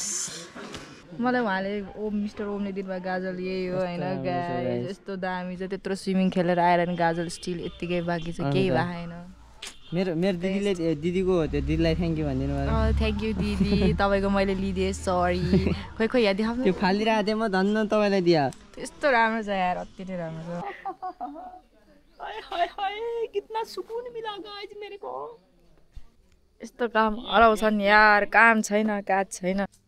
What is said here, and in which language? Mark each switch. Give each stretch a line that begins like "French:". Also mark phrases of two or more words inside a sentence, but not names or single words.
Nepali: मलाई उहाँले मिस्टर ओमले दिनुभयो गाजल यही हो होइन गाइस यस्तो दामी छ त्यत्रो स्विमिङ खेलेर आएर नि गाजल स्टिल यत्तिकै बाँकी छ केही भएन मेरो दिदीले दिदीको त्यो दिदीलाई
English: thank you
Nepali: भनिदिनु भयो
English: thank you
Nepali: दिदी तपाईँको मैले लिदिएँ सरी खोइ यहाँ देखाउनु त्यो फालिरहेको थिएँ म धन्न तपाईँलाई दिया त्यस्तो राम्रो छ यार अति नै राम्रो छ
Hindi: कितना सुकुन मिला गाइस मेरे को
Nepali: यस्तो काम हराउँछन् यार काम छैन काज छैन